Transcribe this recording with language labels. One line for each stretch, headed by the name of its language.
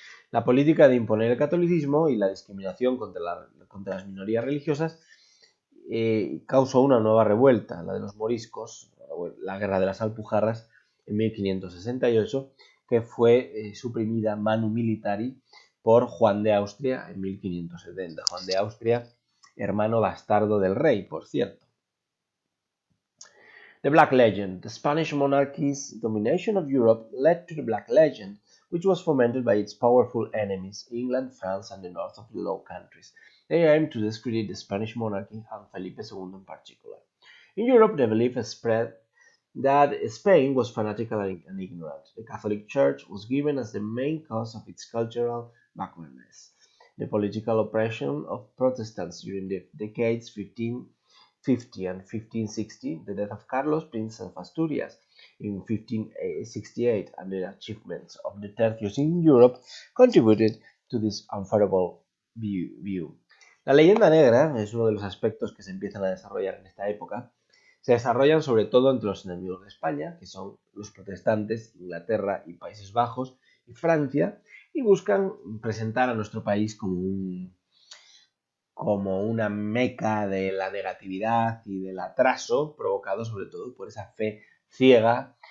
Spanish: La política de imponer el catolicismo y la discriminación contra las minorías religiosas causó una nueva revuelta, la de los moriscos, la guerra de las Alpujarras en 1568, que fue suprimida manu militari por Juan de Austria en 1570. Juan de Austria, hermano bastardo del rey, por cierto.
English: The Black Legend. The Spanish monarchy's domination of Europe led to the Black Legend, which was fomented by its powerful enemies, England, France, and the north of the Low Countries. They aimed to discredit the Spanish monarchy and Felipe II in particular. In Europe, the belief spread that Spain was fanatical and ignorant. The Catholic Church was given as the main cause of its cultural backwardness. The political oppression of Protestants during the decades 1550 and 1560, the death of Carlos, Prince of Asturias, in 1568, and the achievements of the tercios in Europe contributed to this unfavorable view.
Spanish: La leyenda negra es uno de los aspectos que se empiezan a desarrollar en esta época. Se desarrollan sobre todo entre los enemigos de España, que son los protestantes, Inglaterra y Países Bajos y Francia, y buscan presentar a nuestro país como una meca de la negatividad y del atraso, provocado sobre todo por esa fe ciega